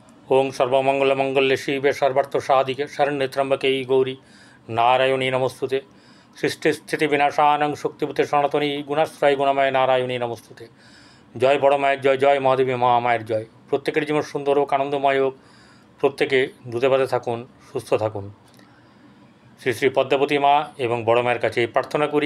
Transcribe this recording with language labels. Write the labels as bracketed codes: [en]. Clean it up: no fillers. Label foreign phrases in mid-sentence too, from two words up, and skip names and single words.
[sa] ओं सर्वमङ्गलमङ्गले शिवे सर्वार्थ साधिके शरण्ये त्र्यम्बके गौरी नारायणी नमस्तुते। सृष्टि स्थिति विनाशानं शक्तिभूते सनातनी गुणाश्रय गुणमय नारायणी नमस्तुते। [bn] জয় বড় মায়ের জয়, জয় মহাদেবী মহামায়ের জয়। প্রত্যেকের জীবন সুন্দর হোক, আনন্দময় হোক, প্রত্যেকে দুধে ভাতে থাকুন, সুস্থ থাকুন। শ্রী শ্রী পদ্মাবতী মা এবং বড় মায়ের কাছে এই প্রার্থনা করি।